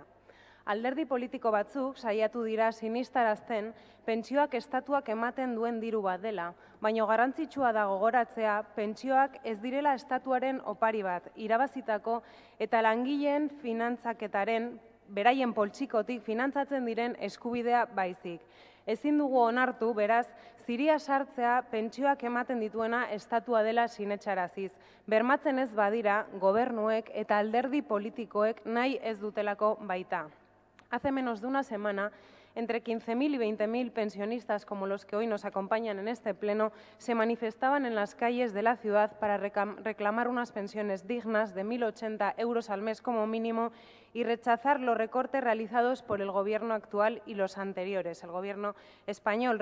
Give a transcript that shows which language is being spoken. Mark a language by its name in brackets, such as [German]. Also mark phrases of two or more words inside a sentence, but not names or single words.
[Basque] Alderdi politiko batzuk saiatu dira sinistarazten pentsioak estatuak ematen duen diru bat dela, baina garrantzitsua da gogoratzea pentsioak ez direla estatuaren opari bat, irabazitako eta langileen finantzaketaren beraien poltsikotik finantzatzen diren eskubidea baizik. Ezin dugu onartu, beraz, ziria sartzea pentsioak ematen dituena estatua dela sinetsaraziz. Bermatzen ez badira, gobernuek eta alderdi politikoek nahi ez dutelako baita. [Spanish] Hace menos de una semana, entre 15.000 y 20.000 pensionistas como los que hoy nos acompañan en este pleno se manifestaban en las calles de la ciudad para reclamar unas pensiones dignas de 1.080 euros al mes como mínimo y rechazar los recortes realizados por el Gobierno actual y los anteriores, el Gobierno español.